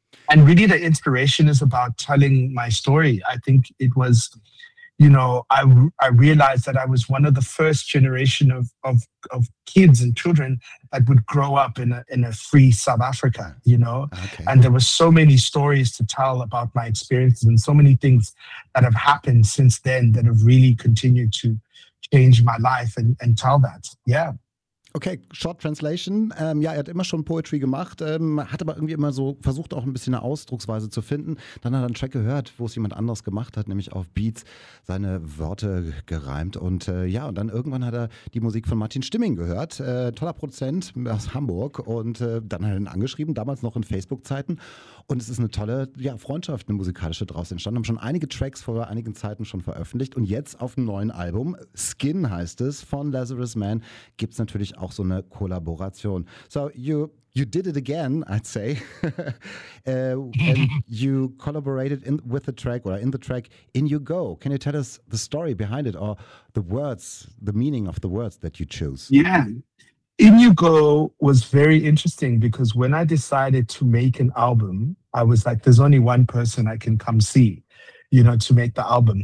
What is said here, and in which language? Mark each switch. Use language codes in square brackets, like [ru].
[en] And really the inspiration is about telling my story. I think it was, you know, I realized that I was one of the first generation of kids and children that would grow up in a free South Africa, you know? Okay. And there were so many stories to tell about my experiences and so many things that have happened since then that have really continued to change my life and tell that. Yeah. Okay, short translation. [de] Ja, er hat immer schon Poetry gemacht, hat aber irgendwie immer so versucht, auch ein bisschen eine Ausdrucksweise zu finden. Dann hat er einen Track gehört, wo es jemand anderes gemacht hat, nämlich auf Beats seine Worte gereimt. Und ja, und dann irgendwann hat er die Musik von Martin Stimmig gehört. Toller Produzent aus Hamburg. Und dann hat er ihn angeschrieben, damals noch in Facebook-Zeiten. Und es ist eine tolle Freundschaft, eine musikalische draus entstanden. Haben schon einige Tracks vor einigen Zeiten schon veröffentlicht. Und jetzt auf dem neuen Album, Skin heißt es, von Lazarus Man, gibt es natürlich auch so eine Kollaboration. [en] So you did it again, I'd say. and you collaborated in the track In You Go. Can you tell us the story behind it, or the words, the meaning of the words that you chose? Yeah, In You Go was very interesting, because when I decided to make an album, I was like, there's only one person I can come see, you know, to make the album.